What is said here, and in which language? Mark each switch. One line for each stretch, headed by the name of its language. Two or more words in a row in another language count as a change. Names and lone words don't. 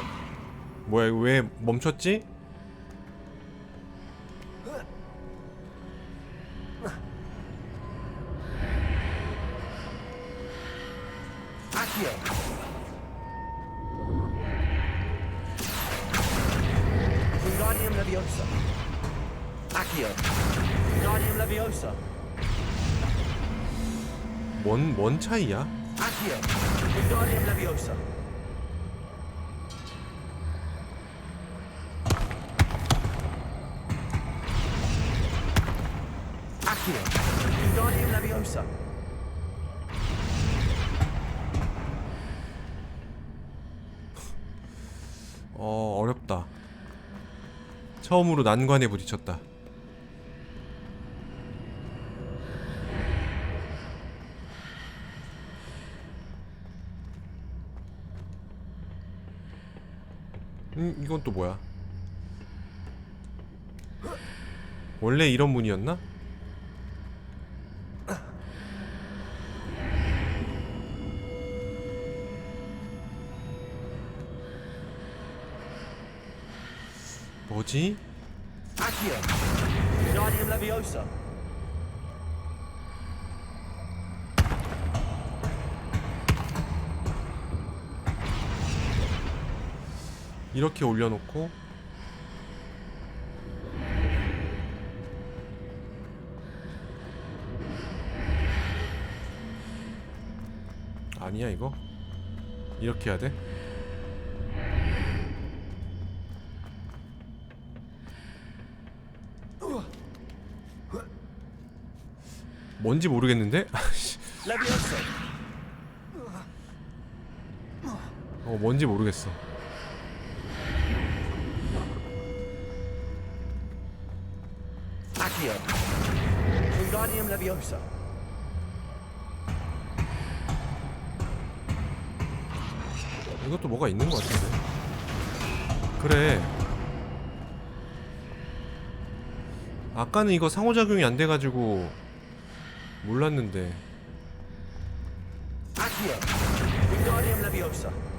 Korean: 뭐야, 왜 멈췄지? Accio. Wingardium Leviosa. Accio. Wingardium Leviosa. 뭔 차이야? Accio. Wingardium Leviosa. Accio. Wingardium Leviosa. 어렵다. 처음으로 난관에 부딪혔다. 이건 또 뭐야? 원래 이런 문이었나? 뭐지? Accio. Wingardium Leviosa. 이렇게 올려놓고 아니야 이거? 이렇게 해야 돼? 뭔지 모르겠는데? Leviosa. 뭔지 모르겠어. Accio. Wingardium Leviosa. 이것도 뭐가 있는 것 같은데. 그래. 아까는 이거 상호작용이 안 돼가지고 몰랐는데. Accio. Wingardium Leviosa.